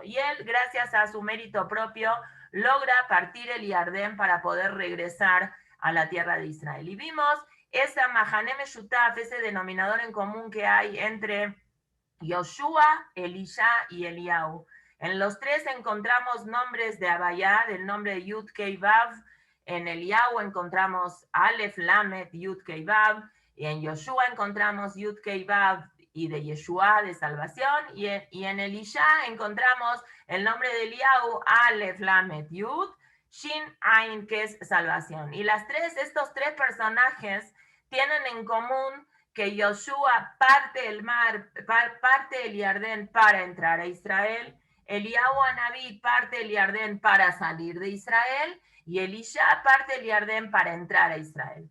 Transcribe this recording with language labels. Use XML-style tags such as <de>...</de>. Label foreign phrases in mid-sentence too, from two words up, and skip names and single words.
<es>Y él, gracias a su mérito propio, logra partir el Yardén para poder regresar a la tierra de Israel. Y vimos esa</es> <he>המכנה המשותף,</he> <es>ese denominador en común que hay entre Yoshua, Elisha y Eliyahu. En los tres encontramos nombres de Abayá, del nombre de</es> <he>יוד הי ואו.</he> <es>En Eliyahu encontramos</es> <he>אלף למד יוד הי ואו.</he> <es>Y en Yoshua encontramos</es> <he>יוד הי ואו</he> <es>y de Yeshua, de salvación. Y en Elisha encontramos el nombre de Eliyahu,</es> <he>אלף למד יוד שין עין,</he> <es>que es salvación. Y estos tres personajes tienen en común que Yoshua parte el mar, parte el Yardén para entrar a Israel, Eliyahu Anabí parte el Yardén para salir de Israel, y Elisha parte el Yardén para entrar a Israel.</es>